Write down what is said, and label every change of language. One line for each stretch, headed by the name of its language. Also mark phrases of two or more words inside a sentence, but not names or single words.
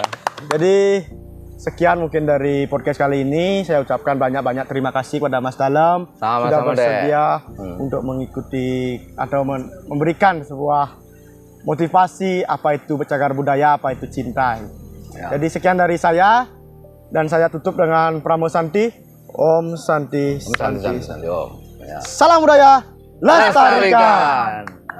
Indonesian: Jadi sekian mungkin dari podcast kali ini. Saya ucapkan banyak-banyak terima kasih kepada Mas Dalem sudah Sama-sama, bersedia untuk mengikuti atau memberikan sebuah motivasi apa itu cagar budaya, apa itu cinta. Ya. Jadi sekian dari saya dan saya tutup dengan Pramosanti.
Sanskrit: Om Santi. Santi. Om. Ya.
Indonesian: Salam budaya. lestarikan.